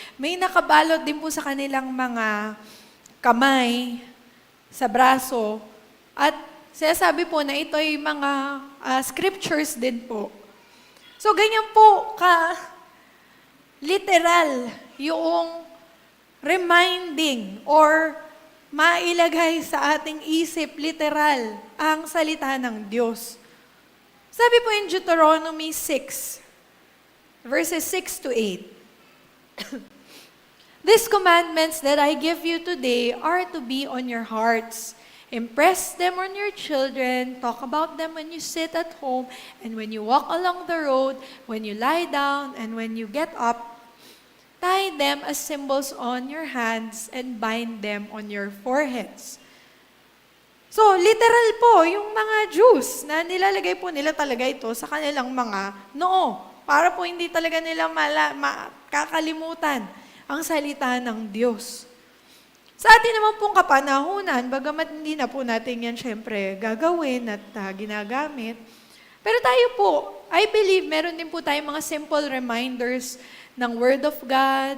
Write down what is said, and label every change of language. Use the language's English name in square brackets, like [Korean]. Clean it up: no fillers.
[Filipino] May nakabalot din po sa kanilang mga kamay, sa braso, at sinasabi po na ito ay mga scriptures din po. So ganyan po literal yung reminding or mailagay sa ating isip literal ang salita ng Diyos. Sabi po [English] in Deuteronomy 6, verses 6 to 8, "These commandments that I give you today are to be on your hearts. Impress them on your children, talk about them when you sit at home, and when you walk along the road, when you lie down, and when you get up. Tie them as symbols on your hands and bind them on your foreheads." [Filipino] So, literal po, yung mga Jews na nilalagay po nila talaga ito sa kanilang mga noo. Para po hindi talaga nila kakalimutan ang salita ng Diyos. Sa atin naman pong kapanahunan, bagamat hindi na po natin yan syempre gagawin at ginagamit, pero tayo po, [English] I believe, [Filipino] meron din po tayong mga simple reminders ng Word of God.